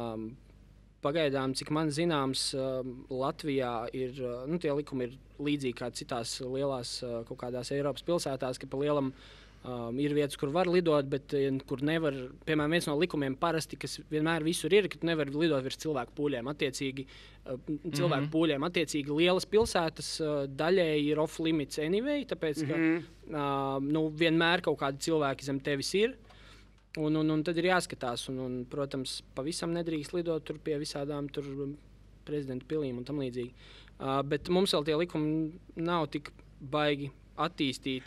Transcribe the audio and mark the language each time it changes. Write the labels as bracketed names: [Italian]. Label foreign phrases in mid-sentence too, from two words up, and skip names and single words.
[Latvian] Pagaidām Pagaidām, cik man zināms, Latvijā ir, tie likumi ir līdzīgi kā citās lielās kaut kādās Eiropas pilsētās, ka pa lielam ir vietas, kur var lidot, bet kur nevar. Piemēram, viens no likumiem parasti, kas vienmēr visur ir, ka tu nevari lidot virs cilvēku pūļiem. Attiecīgi, cilvēku pūļiem. Attiecīgi, lielas pilsētas daļēji ir [English] off-limits anyway, [Latvian] tāpēc, ka vienmēr kaut kādi cilvēki zem tevis ir. Un tad ir jāskatās, un, protams, pavisam nedrīkst lidot tur pie visādām tur prezidenta pilīm un tam līdzīgi. Bet mums vēl tie likumi nav tik baigi attīstīti.